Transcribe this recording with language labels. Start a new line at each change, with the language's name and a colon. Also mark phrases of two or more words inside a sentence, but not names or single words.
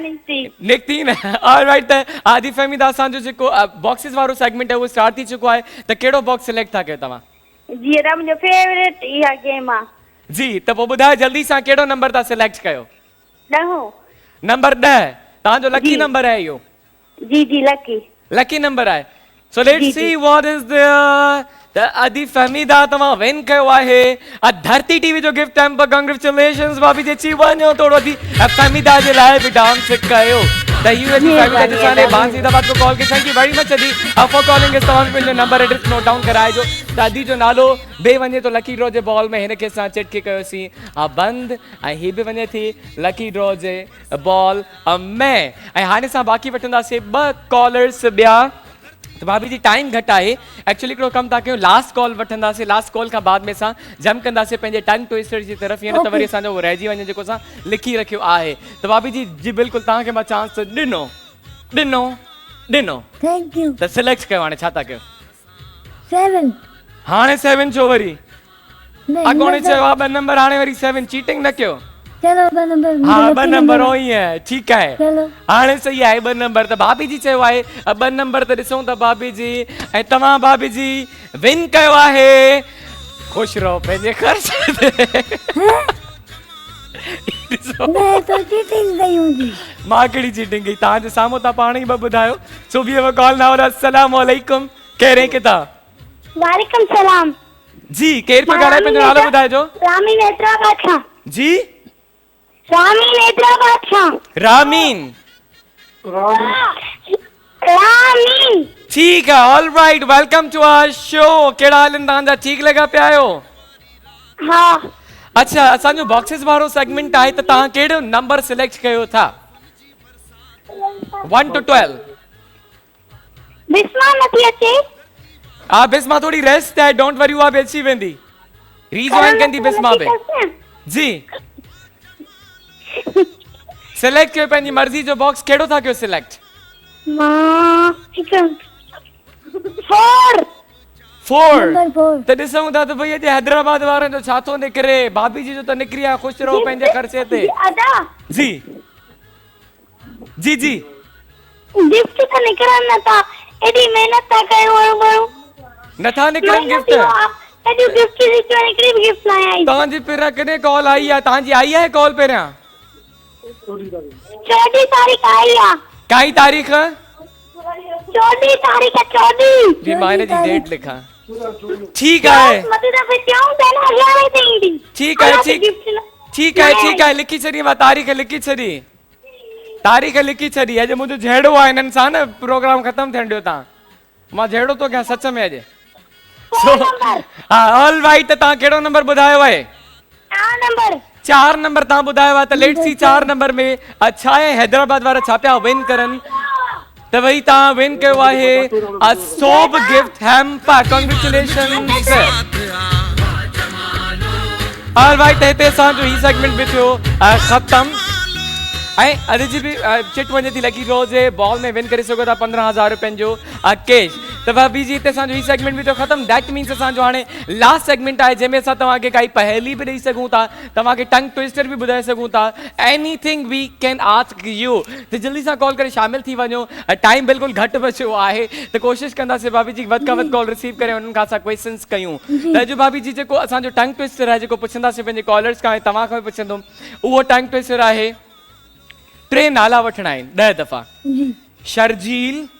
Sindhi: निकिती न ऑलराइट त आदि फहमीदा असांजो जेको बॉक्सिस वारो सेगमेंट आहे उहो स्टार्ट थी चुको आहे त कहिड़ो
English: box select
Sindhi: था कयो तव्हां जी अदा मुंहिंजो फेवरेट इहा गेम आहे जी त पोइ ॿुधायो जल्दी सां कहिड़ो नंबर था सिलेक्ट कयो 10 नंबर 10 तव्हांजो लकी नंबर आहे इहो जी
English: lucky number
Sindhi: आहे
English: so let's see what is there
Sindhi: त आदि फहमीदा तव्हां विन कयो आहे धरती टीवी जो
English: gift hamper congratulations
Sindhi: भाभी जी अची वञो थोरो थी फहमीदा जे लाइ बि डांस कयो त यू एन फहमीदा जी साने बांसीदाबाद को कॉल के
English: thank you very much
Sindhi: अदी
English: for calling is
Sindhi: तव्हां पंहिंजो
English: number address note down
Sindhi: कराइजो त अदी जो नालो बे वञे तो
English: lucky draw
Sindhi: जे बॉल में हिनखे असां चिटके कयोसीं बंदि ऐं हीअ बि वञे थी
English: lucky draw
Sindhi: जे बॉल में ऐं हाणे असां बाक़ी वठंदासीं 2 कॉलर्स ॿिया तो भाभी जी टाइम घटि आहे एक्चुअली हिकिड़ो कमु था कयूं
English: last call
Sindhi: वठंदासीं
English: last call
Sindhi: खां बाद में असां जम कंदासीं पंहिंजे
English: tongue twister
Sindhi: जी तरफ़ हीअं न त वरी असांजो उहो रहिजी वञे जेको असां लिखी रखियो आहे त भाभी जी जी बिल्कुलु तव्हांखे मां चांस ॾिनो ॾिनो ॾिनो
English: thank you
Sindhi: त सिलेक्ट कयो हाणे छा था कयो 7 हाणे 7 छो वरी अॻोणे चयो आहे 2 नंबर हाणे वरी 7 चीटिंग न कयो चलो 2 नंबर
Hindi: हाँ 2 नंबर हो ही है ठीक है
Sindhi: चलो हाणे सही आहे 2 नंबर त भाभी जी चयो आहे 2 नंबर त ॾिसूं था भाभी जी ऐं तव्हां भाभी जी विन कयो आहे खुश रहो पंहिंजे ख़र्च
Hindi: मैं तो चीटिंग कई हूंदी
Sindhi: मां कहिड़ी चीटिंग कई तव्हांजे साम्हूं तव्हां पाण ई ॿुधायो सुबुह जो कॉल ना
Arabic: السلام عليكم
Sindhi: कहिड़े किताब
Arabic: وعليكم سلام
Sindhi: जी केरु पियो ॻाल्हाए पंहिंजो नालो ॿुधाइजो रामी नेत्रा बादशाह जी रामी नेत्रा बादशाह रामीन रामी
Hindi: ठीक है
English: all right welcome to our show
Sindhi: कहिड़ा हाल आहिनि तव्हांजा ठीक लॻा पिया आहियो हाँ अच्छा असांजो बॉक्सेस वारो सेगमेंट आहे त तव्हां कहिड़ो नंबर सिलेक्ट कयो था 1 to 12 बिस्मा नथी अचे हा बिस्मा थोड़ी रेस्ट है
English: don't worry
Sindhi: उहा बि अची वेंदी रीजॉइन कंदी बिस्मा बि जी सिलेक्ट कयो पंहिंजी मर्ज़ी जो बॉक्स कहिड़ो था कयो सिलेक्ट मां 4 नंबर 4 त ॾिसूं था त भई अॼु हैदराबाद वारनि जो छा थो निकिरे भाभी जी जो त निकिरी आहे ख़ुशि रहो पंहिंजे ख़र्चे ते अदा जी जी जी गिफ्ट तो निकरन नथा एडी मेहनत था कयो माण्हू नथा निकिरनि गिफ्ट एडी गिफ्ट निकरी गिफ्ट लाया तव्हांजी पहिरियां कॾहिं कॉल आई आहे तव्हांजी आई आहे कॉल पहिरियां 14 तारीख आई आ काई तारीख़ 14 तारीख 14 जी मां हिन जी डेट लिखां ठीकु आहे मते दफे क्यों देना यार थींदी
Hindi: ठीक है
Sindhi: लिखी छॾी मां तारीख़ लिखी छॾी अॼु मुंहिंजो जहिड़ो आहे हिननि सां न प्रोग्राम ख़तमु थियण ॾियो तव्हां मां जहिड़ो थो कयां सच में अॼु हा
English: all right
Sindhi: त तव्हां कहिड़ो नंबर ॿुधायो आहे 4 नंबर तव्हां ॿुधायो आहे त
English: let's see
Sindhi: 4 नंबर में अच्छा आहे हैदराबाद वारा छा पिया विन करनि त वही तव्हां विन कयो आहे सोब
English: gift hamper congratulations all right
Sindhi: हिते असांजो ही सेगमेंट बि थियो ख़तमु ऐं अॼु जी बि चिट वञे थी
English: lucky draw
Sindhi: जे बॉल में विन करे सघो था 15,000 रुपयनि जो कैश त भाभी जी हिते असांजो ही सेगमेंट बि थियो ख़तमु
English: that means
Sindhi: असांजो हाणे
English: last segment
Sindhi: आहे जंहिंमें असां तव्हांखे काई पहेली बि ॾेई सघूं था तव्हांखे
English: tongue twister
Sindhi: बि ॿुधाए सघूं था
English: anything we can ask you
Sindhi: त जल्दी सां कॉल करे शामिल थी वञो टाइम बिल्कुलु घटि बचियो आहे त कोशिशि कंदासीं भाभी जी वधि खां वधि
English: call receive
Sindhi: करे उन्हनि खां असां क्वेश्चन्स कयूं त अॼु भाभी जी जेको असांजो
English: tongue twister
Sindhi: आहे जेको पुछंदासीं पंहिंजे कॉलर्स खां ऐं तव्हां खां बि पुछंदुमि उहो टंग ट्विस्टर आहे 3 नाला वठणा आहिनि 10 दफ़ा शर्जील